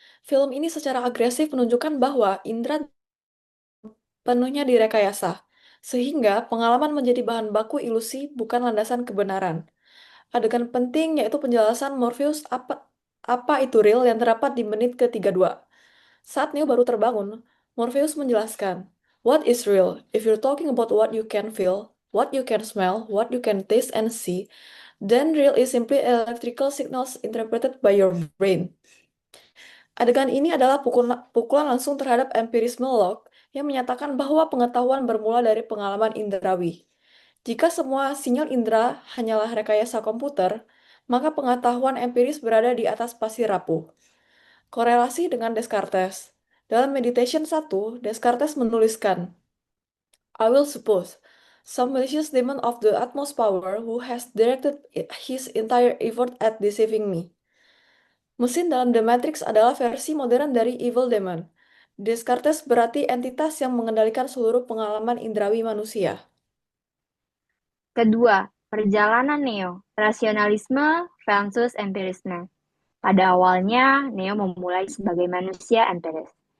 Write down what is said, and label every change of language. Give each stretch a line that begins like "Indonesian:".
Indonesian: Film ini secara agresif menunjukkan bahwa indera penuhnya direkayasa, sehingga pengalaman menjadi bahan baku ilusi bukan landasan kebenaran. Adegan penting yaitu penjelasan Morpheus apa itu real yang terdapat di menit ke-32. Saat Neo baru terbangun, Morpheus menjelaskan,
English: "What is real? If you're talking about what you can feel, what you can smell, what you can taste and see, then real is simply electrical signals interpreted by your brain."
Indonesian: Adegan ini adalah pukulan langsung terhadap empirisme Locke yang menyatakan bahwa pengetahuan bermula dari pengalaman indrawi. Jika semua sinyal indera hanyalah rekayasa komputer, maka pengetahuan empiris berada di atas pasir rapuh. Korelasi dengan Descartes. Dalam Meditation 1, Descartes menuliskan,
English: "I will suppose some malicious demon of the utmost power who has directed his entire effort at deceiving me."
Indonesian: Mesin dalam The Matrix adalah versi modern dari Evil Demon. Descartes berarti entitas yang mengendalikan seluruh pengalaman indrawi manusia. Kedua, perjalanan Neo, rasionalisme versus empirisme. Pada awalnya, Neo memulai sebagai manusia empiris.